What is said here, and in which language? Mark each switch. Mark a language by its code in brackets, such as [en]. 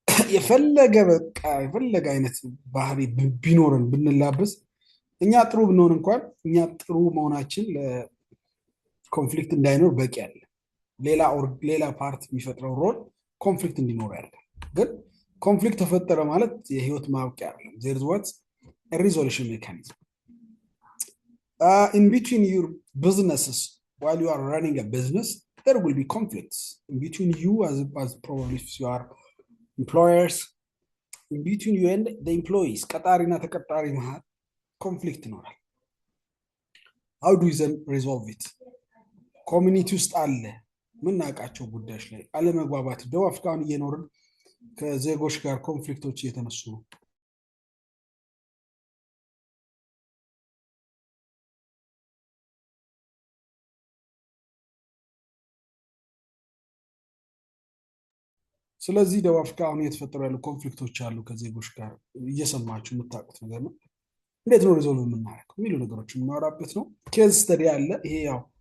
[am] የፈለገ አይነት ባህሪ ቢኖርን ብንላበስ እኛ ጥሩ ብንሆን እንኳን እኛ ጥሩ መሆናችን ለኮንፍሊክት እንዳይኖር በቂ አለ። ሌላ ፓርት የሚፈጥረው ሮል ኮንፍሊክት እንዲኖር ያለ። ግን ኮንፍሊክት ተፈጠረ ማለት የህይወት ማብቂያ አይደለም። ዜር ኢዝ ዋት ሪዞሉሽን ሜካኒዝም [en] in between your businesses. While you are running a business, there will be conflicts in between you as probably if you are employers, in between you and the employees. [am] ቀጣሪና ተቀጣሪ መሃል ኮንፍሊክት ይኖራል። [en] how do you then resolve it? [am] ኮሚኒቲ ውስጥ አለ ምናውቃቸው ጉዳዮች ላይ አለመግባባት። ደቡብ አፍሪካን እየኖርን ከዜጎች ጋር ኮንፍሊክቶች እየተነሱ ነው። ስለዚህ ደቡብ አፍሪካ አሁን እየተፈጠሩ ያሉ ኮንፍሊክቶች አሉ ከዜጎች ጋር እየሰማችሁ የምታውቁት ነገር ነው። እንዴት ነው ሪዞልቭ የምናደርገው የሚሉ ነገሮች የምናወራበት ነው። ኬዝ ስተዲ አለ። ይሄ ያው